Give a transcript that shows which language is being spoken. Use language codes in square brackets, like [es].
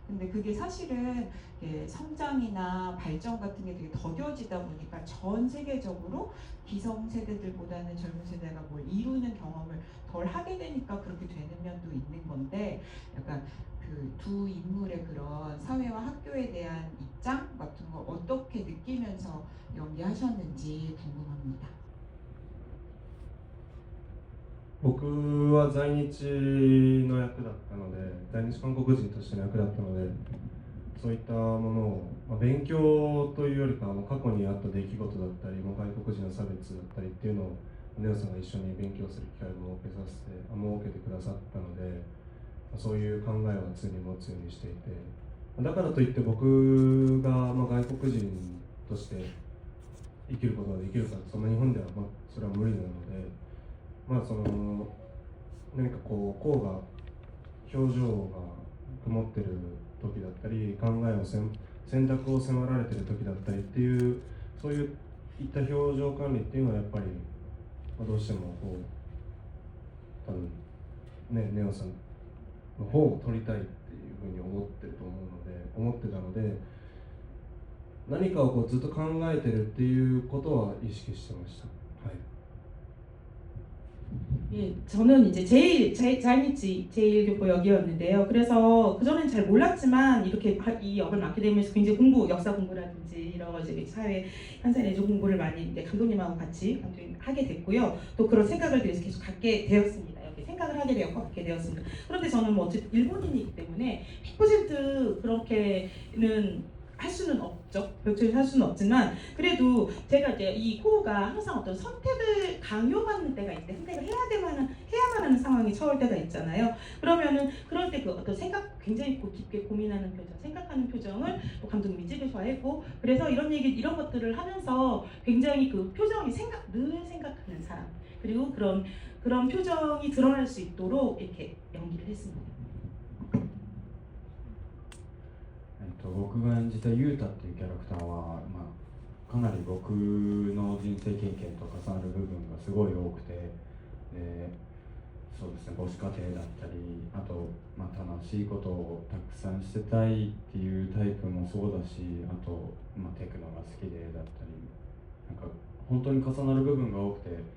[ko] 근데 그게 사실은 성장이나 발전 같은 게 되게 더뎌지다 보니까 전 세계적으로 기성 세대들보다는 젊은 세대가 뭘 이루는 경험을 덜 하게 되니까 그렇게 되는 면도 있는 건데 약간 그 두 인물의 그런 사회와 학교에 대한 입장 같은 거 어떻게 느끼면서 연기하셨는지 궁금합니다. [ja] 僕は在日の役だったので、在日韓国人としての役だったので、そういったものを、勉強というよりかは過去にあった出来事だったり、外国人の差別だったりっていうのをネオさんが一緒に勉強する機会を設けてくださったので、そういう考えを常に持つようにしていて、だからといって僕が外国人として生きることができるか、その日本ではそれは無理なので、何かこうが表情が曇ってる時だったり、考えを選択を迫られてる時だったりっていう、そういった表情管理っていうのはやっぱり、どうしても多分ね、ネオさんの方を取りたいっていうふうに思ってたので、何かをずっと考えてるっていうことは意識してました。はい。 [ko] 예, 저는 이제 자이니치 제1교포 역이었는데요. 그래서 그전엔 잘 몰랐지만 이렇게 이 역을 맡게 되면서 굉장히 역사 공부라든지 이런 거 이제 사회 현세 내조 공부를 많이 이제 감독님하고 같이 하게 됐고요. 또 그런 생각을 계속 갖게 되었습니다. 이렇게 생각을 하게 되었습니다. 그런데 저는 뭐 어쨌든 일본인이기 때문에 100% 그렇게는 할 수는 없죠. 할 수는 없지만 그래도 제가 이제 이 코우가 항상 어떤 선택을 강요받는 때가 있는데 선택을 해야만 하는 상황이 처할 때가 있잖아요. 그러면은 그럴 때 그 어떤 굉장히 깊게 고민하는 표정, 생각하는 표정을 또 감독님이 찍으셔야했고 그래서 이런 것들을 하면서 굉장히 그 표정이 늘 생각하는 사람 그리고 그런 표정이 드러날 수 있도록 이렇게 연기를 했습니다. [ja] 僕が演じたユータっていうキャラクターは、かなり僕の人生経験と重なる部分がすごい多くて、そうですね、母子家庭だったり、あと、楽しいことをたくさんしてたいっていうタイプもそうだし、あと、テクノが好きでだったり、なんか本当に重なる部分が多くて、